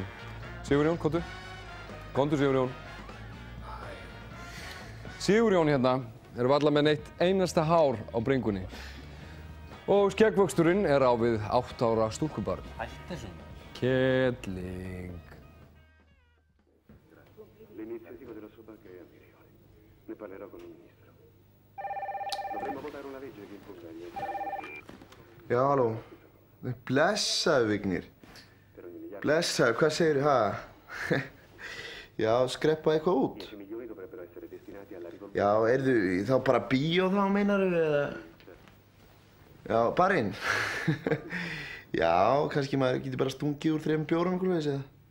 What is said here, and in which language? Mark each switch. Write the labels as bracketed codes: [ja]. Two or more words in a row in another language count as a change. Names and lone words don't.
[is] Sigurjón, komdu. Komdu Sigurjón. Sigurjón hérna er varla með neitt einasta hár á bringunni. Og skeggvöxturinn er á við 8 ára stúlkubarn. Hætt þessu. Kettling. [it] L'iniziativa della Sobacca è amichevole. Ne parlerò con il ministro. Dovremmo votare una legge che imponga agli enti. [is] Já, halló. Blessaðu, Vignir. Blessaðu, hvað segirðu, ha? Já, skreppa eitthvað út. Já, erðu þá bara bíó þá, meinarðu, eða? Já, barinn. Já, kannski maður getur bara stungið úr 3 bjórum eitthvað veist, eða?